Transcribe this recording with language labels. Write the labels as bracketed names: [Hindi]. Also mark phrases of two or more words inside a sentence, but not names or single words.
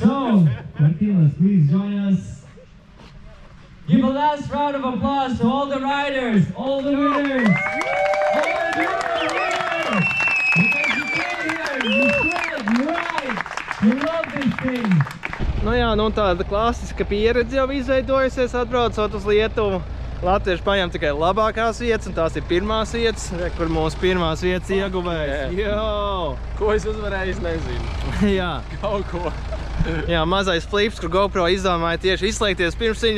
[English] So, Martinez, please join us. Give a last round of applause to all the riders, all the winners. All the winners! Because you came here, you spread, you ride, you love this thing. [Latvian] Nu jā, nu tāda klasiska pieredze jau izveidojusies atbraucot uz Lietuvu. Latvieši paņem tikai labākās vietas, un tās ir pirmās vietas, kur mūsu pirmās vietas ieguvējs. Jo! Ko es uzvarēju, es nezinu. Jā. Kaut ko. Jā, mazais flips, kur GoPro izdomāja tieši izslēgties pirms viņa.